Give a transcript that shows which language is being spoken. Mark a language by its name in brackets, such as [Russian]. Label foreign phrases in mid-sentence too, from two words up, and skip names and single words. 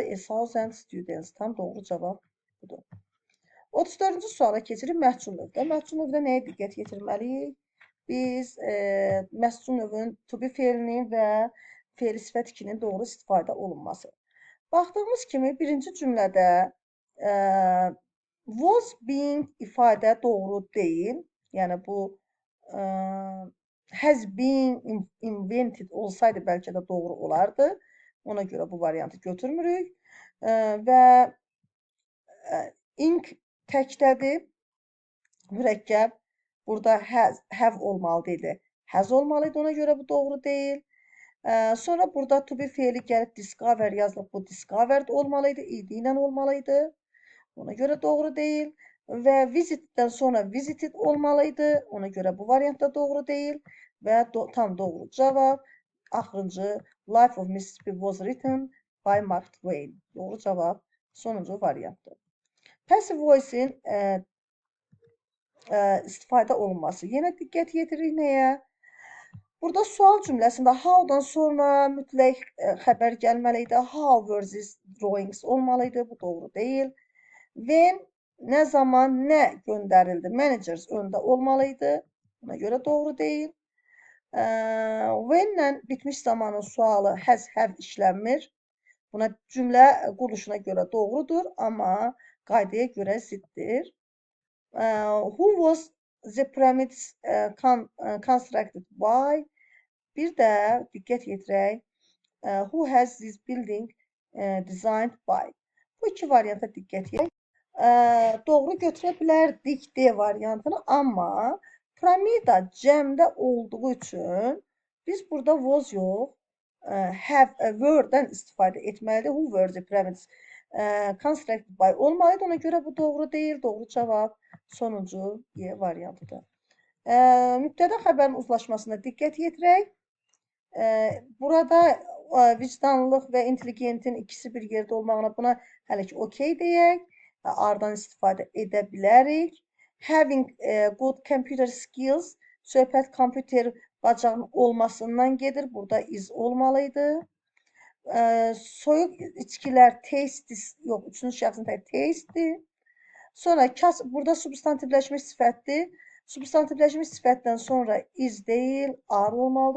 [English] 1000 students [Azerbaijani] tam doğru cavab budur. 34-cü suala keçirik məhsul növdə. Məhsul növdə nəyə diqqət yetirməliyik? Biz məhsul növünün to be fe'linin və fe'li sifət 2-nin doğru istifadə olunması. Baxdığımız kimi birinci cümlədə [English] was being [Azerbaijani] ifadə doğru deyil. Yəni bu [English] has been invented [Azerbaijani] olsaydı bəlkə də doğru olardı. Ona görə bu variantı götürmürük. Və ink təkdədir. Mürəkkəb. Burada have olmalıdır. Has olmalıydı. Ona görə bu doğru deyil. Sonra burada to be fe'li gəlib discover yazılıb. Bu discovered olmalıydı. İdi ilə olmalıydı. Ona görə doğru deyil. Və visitdən sonra visited olmalıydı. Ona görə bu variant da doğru deyil. Və tam doğru cavab. Axırıncı [English] Life of Mississippi was written by Mark Twain. [Azerbaijani] Doğru cavab sonuncu variantdır. [English] Passive voice-in [Azerbaijani] istifadə olunması. Yenə diqqət yetiririk nəyə? Burada sual cümləsində how-dan sonra mütləq xəbər gəlməliydi. [English] How were these drawings olmalıydı. [Azerbaijani] Bu doğru deyil. When, nə zaman, nə göndərildi. Managers öndə olmalıydı. Buna görə doğru deyil. When-lə bitmiş zamanın sualı [English] has, have [Azerbaijani] işlənmir. Buna cümlə quruluşuna görə doğrudur, amma qaydaya görə ziddir. [English] Who was the pyramids constructed by? [Azerbaijani] Bir də diqqət yetirək. [English] Who has this building designed by? [Azerbaijani] Bu iki varianta diqqət yetirək. Doğru götürə bilərdik D variantını, amma piramida cəmdə olduğu üçün biz burada was yox, have, were-dən istifadə etməlidir. [English] Who were the pyramids constructed by olmalıydı. [Azerbaijani] Ona görə bu doğru deyil. Doğru cavab sonuncu Y variantıdır. Mübtəda xəbərin uzlaşmasına diqqət yetirək. Burada vicdanlılıq və intelligentin ikisi bir yerdə olmağına buna hələ ki okey deyək. A'dan istifadə edə bilərik. [English] Having good computer skills [Azerbaijani] söhbət kompüter bacarığının olmasından gedir. Burada is olmalıydı. Soyuq içkilər tastes yox, üçüncü şəxsin tək tastedir. Sonra burada substantivləşmiş sifətdir. Substantivləşmiş sifətdən sonra is deyil, are olmalıdır.